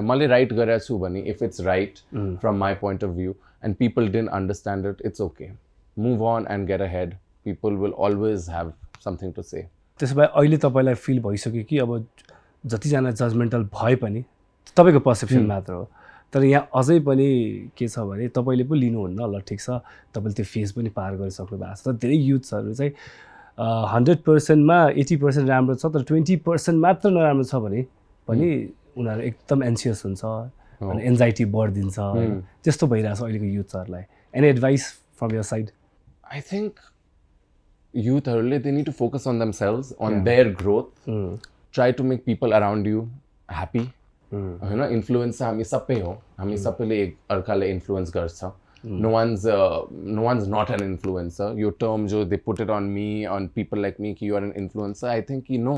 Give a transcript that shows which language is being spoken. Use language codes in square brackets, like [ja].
[ne] मैले right गरेको छु भने [en] if it's right from my point of view and people didn't understand it, it's okay. Move on and get ahead. People will always have something to say. [ne] त्यसो भए अहिले तपाईलाई feel भइसक्यो कि अब जतिजना जजमेन्टल भए पनि तपाईँको पर्सेप्सन मात्र हो तर यहाँ अझै पनि के छ भने तपाईँले पो लिनुहुन्न ल ठिक छ तपाईँले त्यो फेज पनि पार गरिसक्नु भएको छ तर धेरै युथ्सहरू चाहिँ 100%मा 80% राम्रो छ तर 20% मात्र नराम्रो छ भने पनि उनीहरू एकदम एन्सियस हुन्छ अनि एन्जाइटी बढिदिन्छ त्यस्तो भइरहेछ अहिलेको युथहरूलाई [en] any advice from your side I think युथहरूले they need to focus on themselves on their growth try to make people around you happy होइन influence [ne] हामी सबै हो हामी सबैले एक अर्कालाई इन्फ्लुएन्स गर्छ [en] no one's not an influencer your term jo they put it on me on people like me ki you are an influencer I think